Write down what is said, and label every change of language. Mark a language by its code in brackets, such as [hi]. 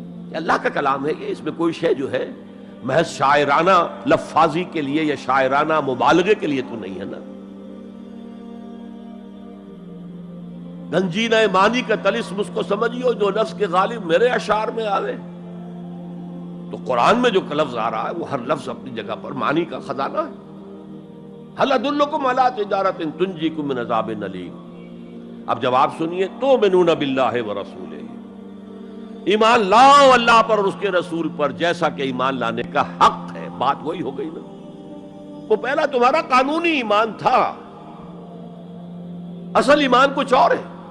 [ur] یہ اللہ کا کلام ہے، یہ اس میں کوئی شے جو ہے محض شاعرانہ لفاظی کے لیے یا شاعرانہ مبالغے کے لیے تو نہیں ہے نا. گنجینہ مانی کا طلسم اس کو سمجھیو جو لفظ کے غالب میرے اشعار میں آوے. تو قرآن میں جو لفظ آ رہا ہے وہ ہر لفظ اپنی جگہ پر معنی کا خزانہ ہے. [ar] هل ادلکم علی تجارۃ تنجیکم من عذاب علیم. [ur] اب جواب سنیے، [ar] تؤمنون باللہ ورسولہ، [ur] ایمان لاؤ اللہ پر اور اس کے رسول پر جیسا کہ ایمان لانے کا حق ہے. بات وہی ہو گئی نا، وہ پہلا تمہارا قانونی ایمان تھا، اصل ایمان کچھ اور ہے.